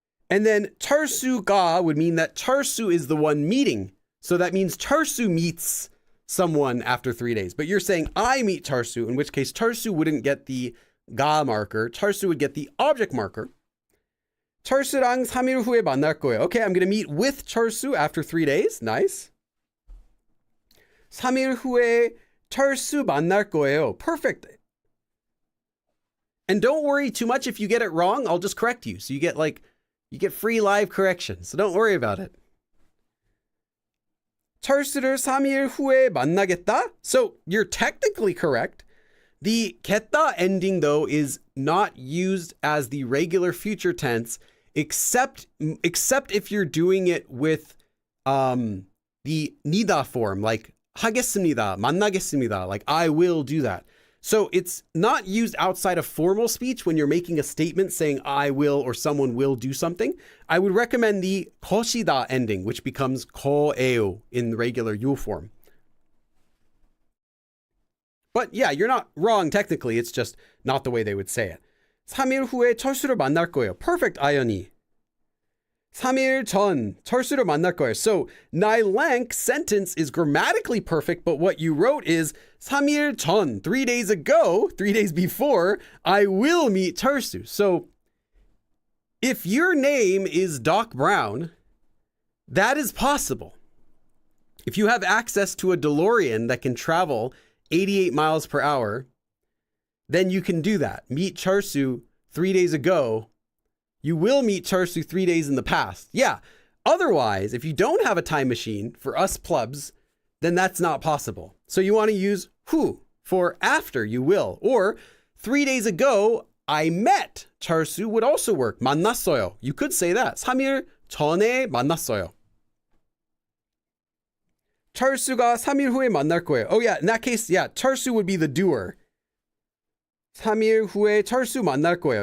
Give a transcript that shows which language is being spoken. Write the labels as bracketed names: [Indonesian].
[English] And then 철수가 would mean that Charsu is the one meeting. So that means Charsu meets someone after 3 days. But you're saying I meet Charsu, in which case Charsu wouldn't get the 가 marker. Charsu would get the object marker. [Korean] 철수랑 3일 후에 만날 거예요. [English] Okay, I'm going to meet with Charsu after 3 days. Nice. [Korean] 3일 후에 철수 만날 거예요. [English] Perfect. And don't worry too much if you get it wrong. I'll just correct you. So you get free live correction. So don't worry about it. [Korean] 철수를 3일 후에 만나겠다. [English] So you're technically correct. The 겠다 ending, though, is not used as the regular future tense, except if you're doing it with the 니다 form, like [Korean] 하겠습니다, 만나겠습니다, [English] like I will do that. So it's not used outside of formal speech when you're making a statement saying I will or someone will do something. I would recommend the 것이다 ending, which becomes 거예요 in the regular you form. But yeah, you're not wrong technically. It's just not the way they would say it. [Korean] 3일 후에 철수를 만날 거예요. [English] Perfect, 아연이. [Korean] 3일 전 철수를 만날 거예요. [English] So Nailank sentence is grammatically perfect, but what you wrote is [Korean] 3일 전, [English] 3 days ago, 3 days before, I will meet 철수. So if your name is Doc Brown, that is possible. If you have access to a DeLorean that can travel 88 miles per hour, then you can do that. Meet Charsu 3 days ago. You will meet Charsu 3 days in the past. Yeah. Otherwise, if you don't have a time machine for us plebs, then that's not possible. So you want to use who for after you will. Or 3 days ago, I met Charsu would also work. [Korean] 만났어요. [English] You could say that. [Korean] 3일 전에 만났어요. 철수가 3일 후에 만날 거예요. [English] Oh yeah, in that case, yeah, 철수 would be the doer. [Korean] 3일 후에 철수 만날 거예요.